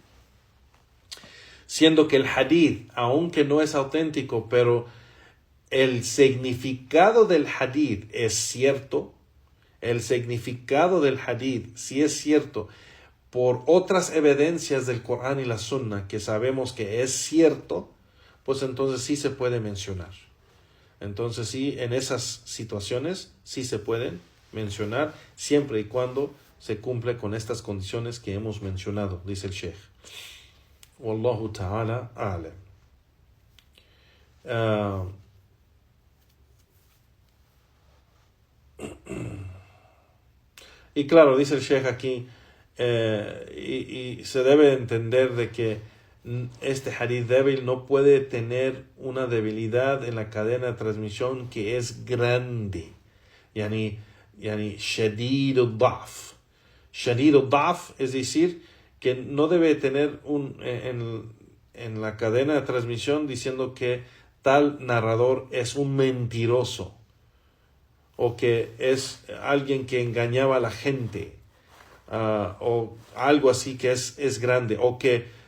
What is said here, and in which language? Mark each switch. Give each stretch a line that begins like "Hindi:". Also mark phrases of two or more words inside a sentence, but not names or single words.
Spanish: siendo que el hadith, aunque no es auténtico, pero el significado del hadith es cierto, el significado del hadith sí es cierto, por otras evidencias del Corán y la Sunna que sabemos que es cierto, pues entonces sí se puede mencionar. Entonces sí, en esas situaciones sí se pueden mencionar, siempre y cuando se cumple con estas condiciones que hemos mencionado, dice el Sheikh.
Arabic: والله تعالى أعلم.
Spanish: Y claro, dice el Sheikh aquí, y se debe entender de que este hadith débil no puede tener una debilidad en la cadena de transmisión que es grande.
Arabic: يعني شديد الضعف. شديد الضعف
Spanish: es decir, que no debe tener en la cadena de transmisión diciendo que tal narrador es un mentiroso o que es alguien que engañaba a la gente, o algo así que es grande, o que